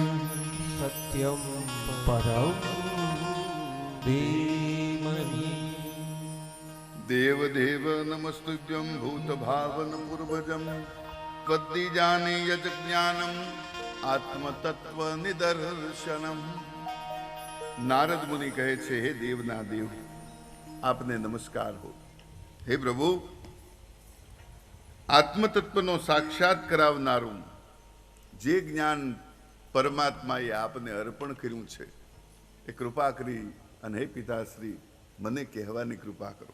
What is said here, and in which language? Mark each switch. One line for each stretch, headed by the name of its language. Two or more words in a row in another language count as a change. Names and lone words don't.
Sanskrit: सत्यं परं धीमहि देवदेव नमस्तुभ्यं भूतभावन पूर्वजं त्वद्दीजानि यज ज्ञानम् आत्मतत्व निदर्शनम।
Gujarati: नारद मुनि કહે છે, હે દેવના દેવ, આપને નમસ્કાર હો। હે પ્રભુ, આત્મતત્વનો સાક્ષાત કરાવનારું જે જ્ઞાન પરમાત્માએ આપને અર્પણ કર્યું છે એ કૃપા કરી અને હે પિતાશ્રી મને કહેવાની કૃપા કરો।